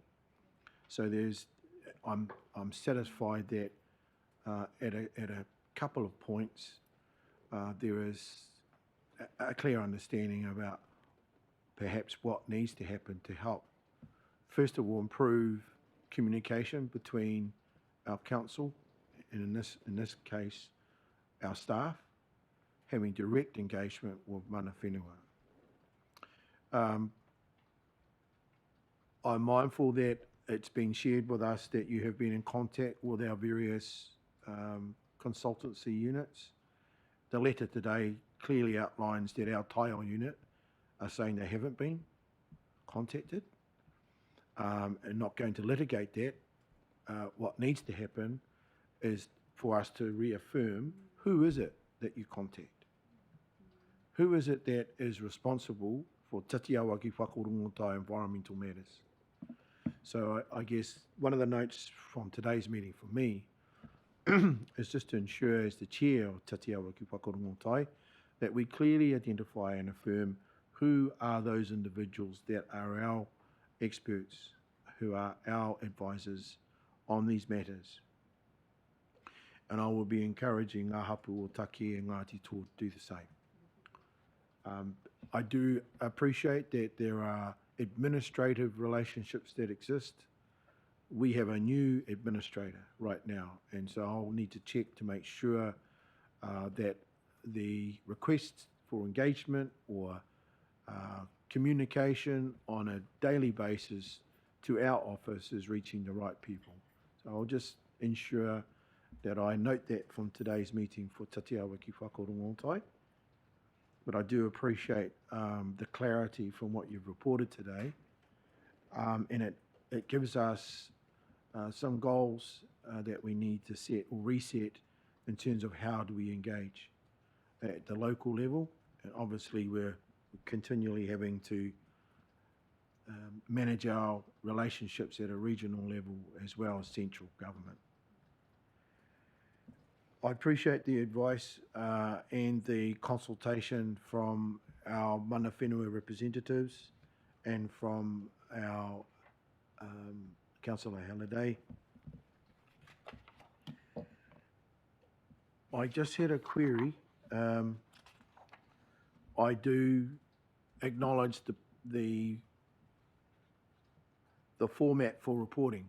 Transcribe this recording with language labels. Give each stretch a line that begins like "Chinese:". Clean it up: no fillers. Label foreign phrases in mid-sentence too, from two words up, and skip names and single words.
English: So I'm satisfied that at a couple of points there is a clear understanding about perhaps what needs to happen to help, first of all, improve communication between our council and in this case our staff, having direct engagement with
Māori: mana whenua.
English: I'm mindful that it's been shared with us that you have been in contact with our various consultancy units. The letter today clearly outlines that our tile unit are saying they haven't been contacted, and not going to litigate that. What needs to happen is for us to reaffirm who is it that you contact. Who is it that is responsible for tatiawa ki whakarongotai environmental matters? So I guess one of the notes from today's meeting for me is just to ensure, as the chair of tatiawa ki whakarongotai, that we clearly identify and affirm who are those individuals that are our experts, who are our advisors on these matters. And I will be encouraging
Māori: ngā hapu o Take
English: and Ngāti to do the same. I do appreciate that there are administrative relationships that exist. We have a new administrator right now, and so I'll need to check to make sure that the requests for engagement or communication on a daily basis to our office is reaching the right people. So I'll just ensure that I note that from today's meeting for tatiawa ki whakarongotai. But I do appreciate the clarity from what you've reported today, and it gives us some goals that we need to set or reset in terms of how do we engage at the local level, and obviously we're continually having to manage our relationships at a regional level as well as central government. I appreciate the advice and the consultation from our
Māori: mana whenua
English: representatives and from our Councillor Halliday. I just had a query. I do acknowledge the format for reporting.